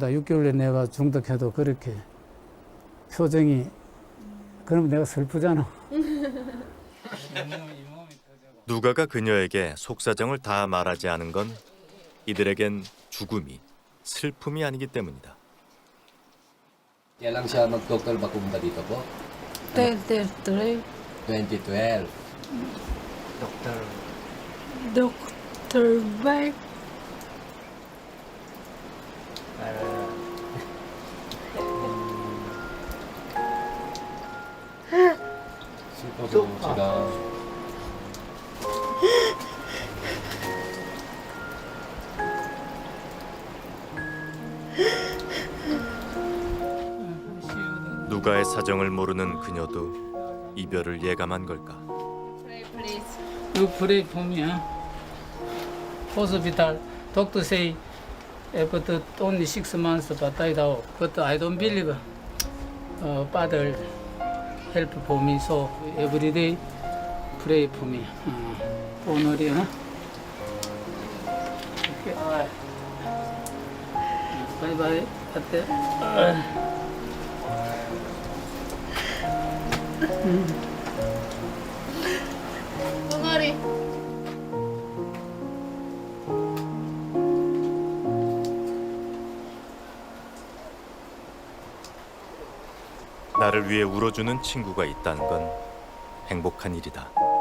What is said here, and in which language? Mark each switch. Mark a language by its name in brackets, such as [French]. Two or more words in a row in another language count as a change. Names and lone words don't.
[Korean] 6개월에 내가 중독해도 그렇게 표정이 그러면 내가 슬프잖아. 누가가 그녀에게 속사정을 다 말하지 않은 건 이들에겐 죽음이 슬픔이 아니기 때문이다. [Filipino] Kailan siya mag-doctor ba pumunta dito po? 2012. 2012. Dr. Mark. [Korean] 슬퍼서 제가 누가의 사정을 모르는 그녀도 이별을 예감한 걸까? [English] Pray, please. You pray for me, huh? Hospital, doctor say after only 6 months but died out. But I don't believe Father help for me, so every day pray for me. [Korean] 오늘이, huh? Okay. [English] Bye bye. [Korean] 어때? 엉아리. 나를 위해 울어주는 친구가 있다는 건 행복한 일이다.